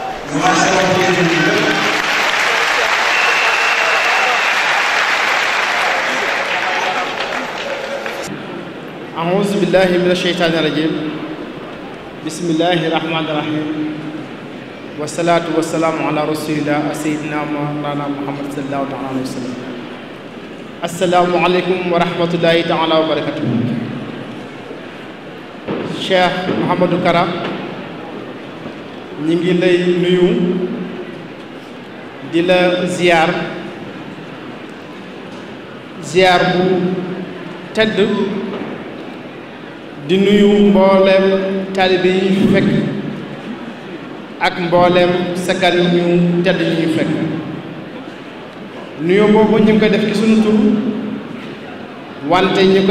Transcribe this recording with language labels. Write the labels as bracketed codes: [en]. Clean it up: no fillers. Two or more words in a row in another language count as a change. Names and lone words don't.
[ar] أعوذ بالله من الشيطان الرجيم بسم الله الرحمن الرحيم والصلاة والسلام على رسول الله سيدنا مولانا محمد صلى الله عليه وسلم. السلام عليكم ورحمة الله تعالى وبركاته. [wo] Cheikh Mouhamadou Kara ñi ngi lay nuyu di la ziar bu tedd di nuyu mbooleem taalibe yi ñu fekk ak mbooleem sagar yi ñu tedd ñu fekk nuyu boobu ñu ngi koy def ci sunu tur wante ñu ngi koy